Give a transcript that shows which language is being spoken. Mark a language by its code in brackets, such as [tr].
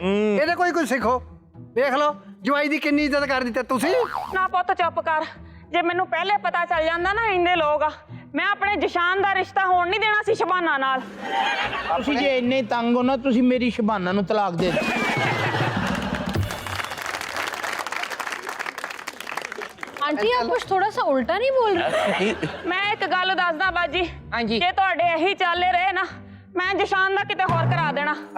[pa] ਇਹਦੇ ਕੋਈ ਕੁਝ ਸਿੱਖੋ। ਦੇਖ ਲਓ ਜਵਾਈ ਦੀ ਕਿੰਨੀ ਇੱਜ਼ਤ ਕਰ ਦਿੱਤੀ ਤੁਸੀਂ। ਨਾ ਪੁੱਤ ਚੁੱਪ ਕਰ। ਜੇ ਮੈਨੂੰ ਪਹਿਲੇ ਪਤਾ ਚੱਲ ਜਾਂਦਾ ਨਾ ਇੰਨੇ ਲੋਕ ਆ, ਮੈਂ ਆਪਣੇ ਜਸ਼ਾਨ ਦਾ ਰਿਸ਼ਤਾ ਹੋਣ ਨਹੀਂ ਦੇਣਾ ਸੀ ਸ਼ਬਾਨਾ ਨਾਲ। ਤੁਸੀਂ ਜੇ ਇੰਨੇ ਤੰਗ ਹੋ ਨਾ, ਤੁਸੀਂ ਮੇਰੀ ਸ਼ਬਾਨਾ ਨੂੰ ਤਲਾਕ ਦੇ ਦਿਓ। [ur] आंटी आप कुछ थोड़ा सा उल्टा नहीं बोल रहे? [pa] ਮੈਂ ਇੱਕ ਗੱਲ ਦੱਸਦਾ ਬਾਜੀ, ਹਾਂਜੀ। ਜੇ ਤੁਹਾਡੇ ਇਹੀ ਚੱਲੇ ਰਹੇ ਨਾ, ਮੈਂ ਜਸ਼ਾਨ ਦਾ ਕਿਤੇ ਹੋਰ ਕਰਾ ਦੇਣਾ।